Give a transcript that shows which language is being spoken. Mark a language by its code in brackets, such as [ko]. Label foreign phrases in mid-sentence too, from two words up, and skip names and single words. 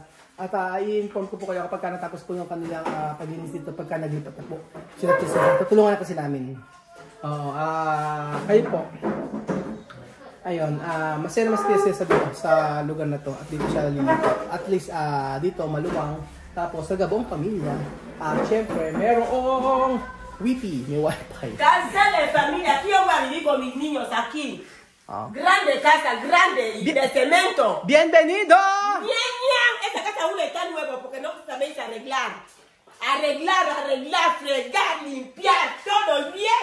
[tl] At i-inform ko po kayo kapag natapos po yung kanilang paglilinis dito, pagka naglipat na po sila Tia Celsa. Tutulungan na kasi namin. Kayo po. Ayun, masaya naman si Tia Celsa dito sa lugar na to. At dito siya lilipat. At least dito maluwang. Tapos sa buong pamilya. Syempre, merong wifi, may wifi. [es] Casa de familia, aquí yo voy a vivir con mis niños aquí. Grande casa, grande, y de cemento. Bienvenido! Bien, bien. Esta casa aún está nueva porque no sabéis arreglar. Arreglar, fregar, limpiar, todo bien.